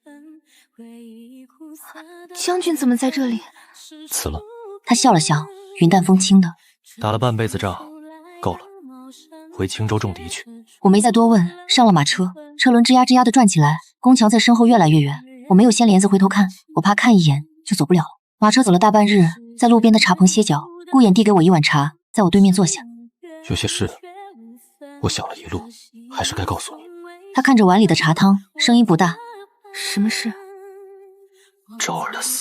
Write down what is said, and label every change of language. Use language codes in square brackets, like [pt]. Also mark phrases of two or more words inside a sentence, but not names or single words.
[zh] 將軍怎麼在這裡？辭了。他笑了笑，雲淡風輕的。打了半輩子仗，夠了，回青州種地去。我沒再多問，上了馬車，車輪吱呀吱呀的轉起來，宮牆在身後越來越遠。我沒有掀簾子回頭看，我怕看一眼就走不了。馬車走了大半日，在路邊的茶棚歇腳。顧衍遞給我一碗茶，在我對面坐下。有些事，我想了一路，還是該告訴你。他看着碗裡的茶湯，聲音不大。什麼事？周兒的死。